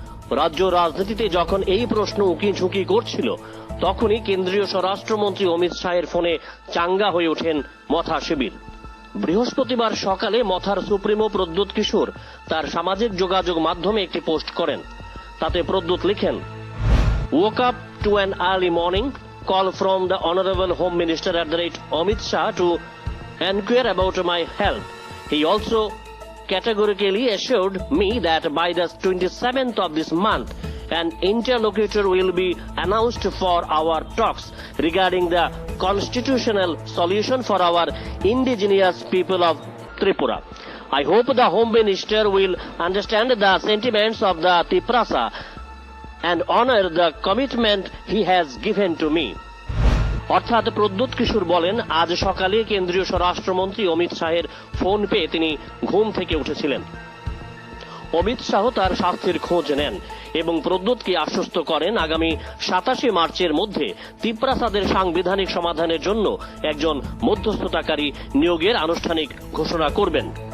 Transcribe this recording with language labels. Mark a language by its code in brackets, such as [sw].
[bn] রাজ্য রাজনীতিতে যখন এই প্রশ্ন উকি ঝুঁকি করছিল, তখনই কেন্দ্রীয় স্বরাষ্ট্রমন্ত্রী অমিত শাহের ফোনে চাঙ্গা হয়ে ওঠেন মথা শিবির। বৃহস্পতিবার সকালে মথার সুপ্রিমো প্রদ্যোৎ কিশোর তার সামাজিক যোগাযোগ মাধ্যমে একটি পোস্ট করেন। তাতে প্রদ্যোৎ লিখেন, [en] woke up to an early morning call from the honorable home minister Amit Shah to inquire about my health. He also categorically assured me that by the 27th of this month, an interlocutor will be announced for our talks regarding the constitutional solution for our indigenous people of Tripura. I hope the Home Minister will understand the sentiments of the Tiprasa and honor the commitment he has given to me. [bn] অর্থাৎ প্রদ্যোৎ কিশোর বলেন, আজ সকালে কেন্দ্রীয় স্বরাষ্ট্রমন্ত্রী অমিত শাহের phone পেয়ে তিনি ঘুম থেকে উঠেছিলেন। অমিত শাহ তার স্বাস্থ্যের খোঁজ নেন এবং প্রদ্যোৎকে আশ্বস্ত করেন আগামী 27 মার্চের মধ্যে তিপ্রাসাদের সাংবিধানিক সমাধানের জন্য একজন মধ্যস্থতাকারী নিয়োগের আনুষ্ঠানিক ঘোষণা করবেন।